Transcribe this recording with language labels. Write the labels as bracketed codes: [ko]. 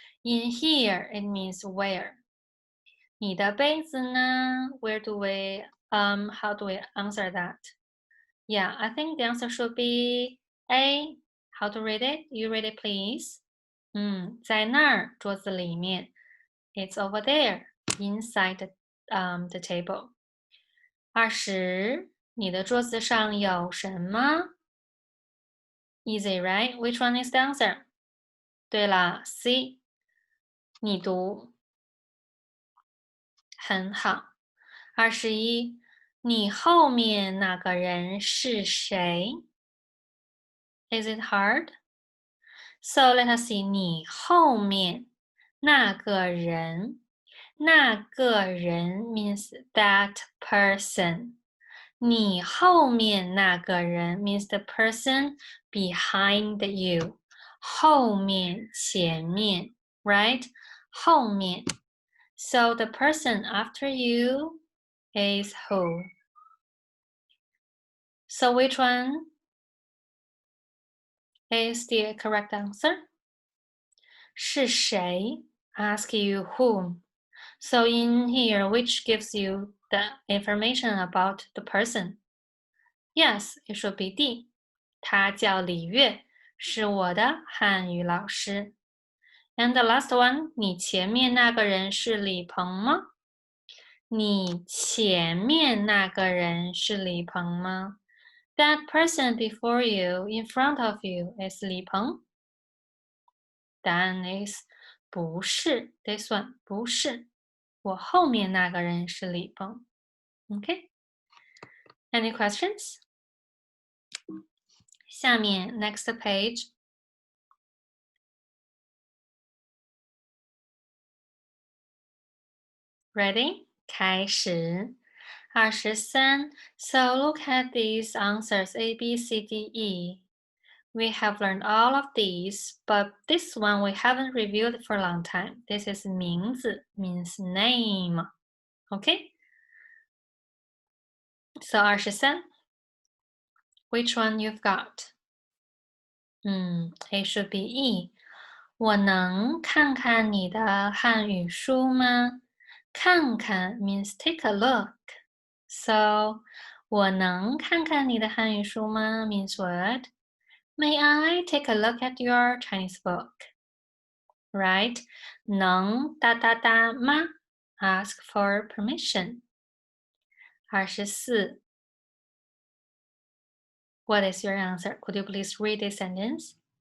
[en] In here, it means where. [zh] 你的杯子呢 [en] Where do we, how do we answer that? Yeah, I think the answer should be A. How to read it? You read it, please. [zh] 在那儿，桌子里面。 [en] It's over there, inside the table. [zh] 20，你的桌子上有什么 ？ [en] Easy, right? Which one is the answer? [zh] 对了 C. 你读。很好。 [en] 21， [zh] 你后面那个人是谁 [en] ？Is it hard? So let us see. [zh] 你后面那个人，那个人 [en] means that person. [zh] 你后面那个人 [en] means the person behind you. [zh] 后面，前面 [en] right? [zh] 后面。 [en] So the person after you is who? So which one is the correct answer? 是谁 ask you whom. So in here, which gives you the information about the person? Yes, it should be D. [zh] 他叫李月，是我的汉语老师。 [en] And the last one, [zh] 你前面那个人是李鹏吗？你前面那个人是李鹏吗？ [en] That person before you, in front of you, is 李鹏。 [zh] 答案 [en] is [zh] 不是 [en] this one [zh] 不是，我后面那个人是李鹏。 [en] Okay? Any questions? [zh] 下面 [en] next page. Ready? [zh] 开始。 [en] 23. So look at these answers A, B, C, D, E. We have learned all of these, but this one we haven't reviewed for a long time. This is 名字 means name. Okay? So 23. Which one you've got? It should be E. [zh] 我能看看你的汉语书吗？ [en] 看看 means take a look. [zh] So 我能看看你的汉语书吗 [en] means what? May I take a look at your Chinese book? Right? 能哒哒哒吗 Ask for permission. 24. What is your answer? Could you please read this sentence?